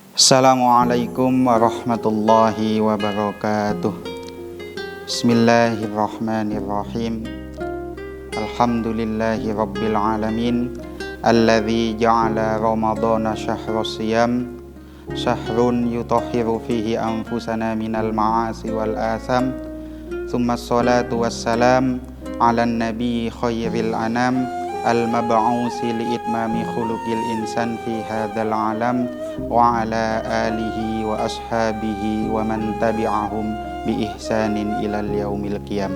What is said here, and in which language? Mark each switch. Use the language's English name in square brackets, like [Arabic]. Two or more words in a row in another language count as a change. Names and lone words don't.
[Arabic] السلام عليكم ورحمة الله وبركاته. بسم الله الرحمن الرحيم. الحمد لله رب العالمين. الذي جعل رمضان شهر الصيام، شهر يطهر فيه أنفسنا من المعاصي والآثام. ثم الصلاة والسلام على النبي خير الأنام، المبعوث لإتمام خلق الإنسان في هذا العالم, وعلى آله وأصحابه ومن تبعهم بإحسان إلى يوم القيام.